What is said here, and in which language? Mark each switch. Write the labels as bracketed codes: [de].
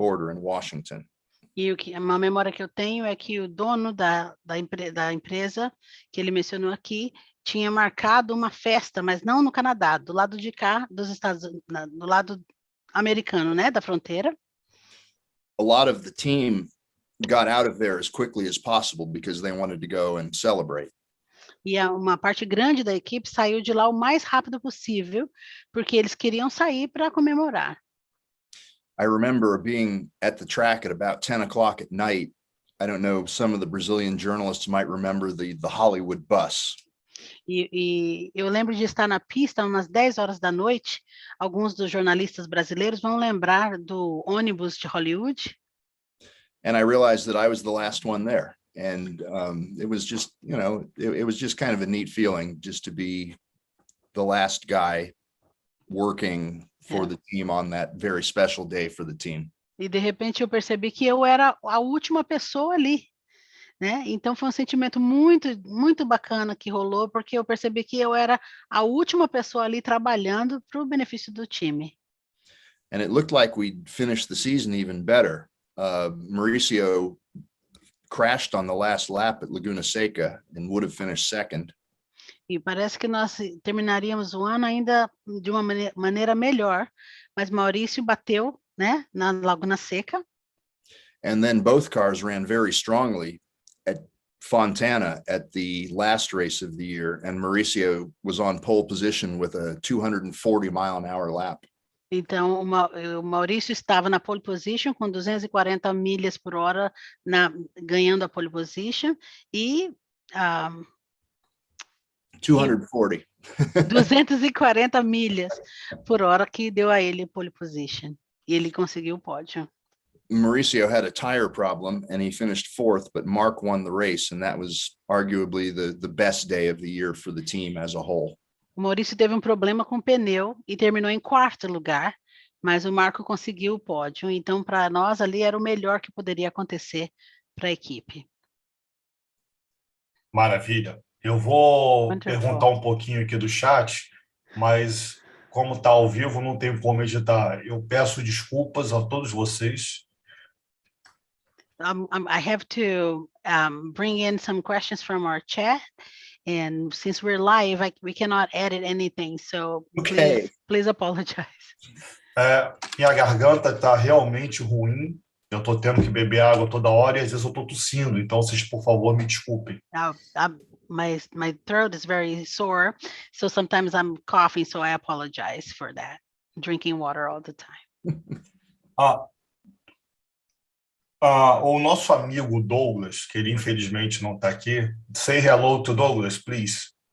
[en] border in Washington. [pt] E uma memória que eu tenho é que o dono da empresa, que ele mencionou aqui, tinha marcado uma festa, mas não no Canadá, do lado de cá, do lado americano, né, da fronteira. [en] A lot of the team got out of there as quickly as possible because they wanted to go and celebrate. [pt] E uma parte grande da equipe saiu de lá o mais rápido possível, porque eles queriam sair para comemorar. [en] I remember being at the track at about 10 o'clock at night. I don't know, some of the Brazilian journalists might remember the Hollywood bus. [pt] E eu lembro de estar na pista umas 10 horas da noite. Alguns dos jornalistas brasileiros vão lembrar do ônibus de Hollywood. [en] And I realized that I was the last one there. And it was just, it was just kind of a neat feeling just to be the last guy working for the team on that very special day for the team. [pt] E de repente eu percebi que eu era a última pessoa ali, né? Então foi um sentimento muito, muito bacana que rolou, porque eu percebi que eu era a última pessoa ali trabalhando para o benefício do time. [en] And it looked like we'd finished the season even better. Mauricio crashed on the last lap at Laguna Seca and would have finished second. [pt] E parece que nós terminaríamos o ano ainda de uma maneira melhor, mas Maurício bateu, né, na Laguna Seca. [en] And then both cars ran very strongly at Fontana at the last race of the year, and Mauricio was on pole position with a 240-mile-an-hour lap. [pt] Então, o Maurício estava na pole position com 240 milhas por hora, ganhando a pole position, e 240. 240 milhas por hora que deu a ele pole position. E ele conseguiu o pódio. [en] Mauricio had a tire problem and he finished fourth, but Mark won the race, and that was arguably the best day of the year for the team as a whole. [pt] O Maurício teve um problema com o pneu e terminou em quarto lugar, mas o Marco conseguiu o pódio. Então, para nós ali era o melhor que poderia acontecer para a equipe. Maravilha. Eu vou [en] Wonderful. [pt] perguntar um pouquinho aqui do chat, mas como está ao vivo, não tem como editar. Eu peço desculpas a todos vocês. [en] I have to bring in some questions from our chat, and since we're live, we cannot edit anything, so please apologize. [pt] Minha garganta está realmente ruim. Eu estou tendo que beber água toda hora e às vezes eu estou tossindo. Então, vocês, por favor, me desculpem. [en] My throat is very sore, so sometimes I'm coughing, so I apologize for that. Drinking water all the time. [pt] O nosso amigo Douglas, que ele infelizmente não está aqui. [en] Say hello to Douglas, please.